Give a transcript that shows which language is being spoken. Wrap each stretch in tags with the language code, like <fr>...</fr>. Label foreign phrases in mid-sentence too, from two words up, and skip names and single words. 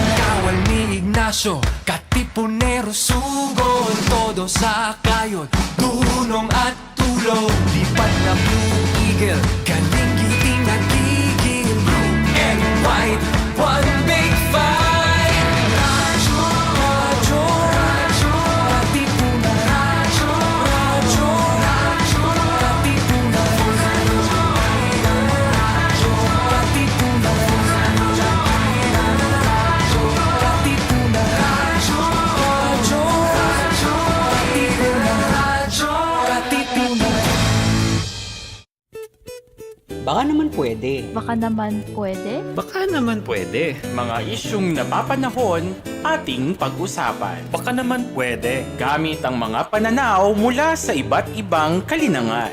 <tl>Kawal ni Ignacio, Katipunero, sugod, todo sa kayod, dunong at tulong, lipat na Blue Eagle, kalingiting at gigil,</tl> <en>blue and white, one big fight.</en> <tl>Radyo, radyo, radyo, Katipunan, radyo, radyo, radyo, Katipunan, radyo, radyo, Katipunan, radyo, Katipunan, radyo, radyo, radyo, Katipunan, radyo, Katipunan. Baka naman pwede. Baka naman pwede? Baka naman pwede. Mga isyung napapanahon ating pag-usapan. Baka naman pwede. Gamit ang mga pananaw mula sa iba't ibang kalinangan.</tl>